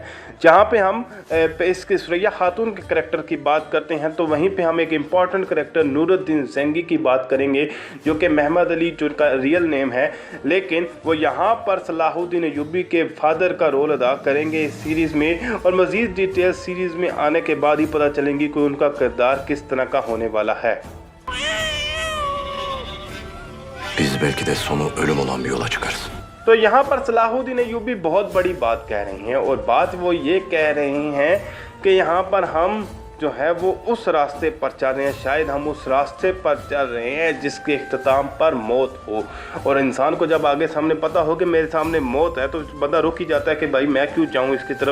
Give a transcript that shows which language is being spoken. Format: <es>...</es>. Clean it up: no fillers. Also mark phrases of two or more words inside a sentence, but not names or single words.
<hi>जहां पे हम इसके सुरैया खातून के करैक्टर की बात करते हैं, तो वहीं पे हम एक</hi> <en>important character</en> <hi>नूरुद्दीन ज़ेंगी की बात करेंगे, जो कि महमद अली जो उनका</hi> <en>real name</en> <hi>है, लेकिन वो यहाँ पर सलाहुद्दीन अय्यूबी के फादर का रोल अदा करेंगे इस सीरीज़ में। और मज़ीद डिटेल्स सीरीज़ में आने के बाद ही पता चलेंगी कि उनका किरदार किस तरह का होने वाला है।</hi> <tr>Biz belki de sonu ölüm olan bir yola çıkarız.</tr> <hi>तो यहाँ पर सलाहुद्दीन अय्यूबी बहुत बड़ी बात कह रही हैं, और बात वो ये कह रही हैं कि यहाँ पर हम जो है वो उस रास्ते पर चल रहे हैं, शायद हम उस रास्ते पर चल रहे हैं जिसके इख्तिताम पर मौत हो। और इंसान को जब आगे सामने पता हो कि मेरे सामने मौत है, तो बंदा रुक ही जाता है कि भाई मैं क्यों जाऊँ इसकी तरफ।</hi>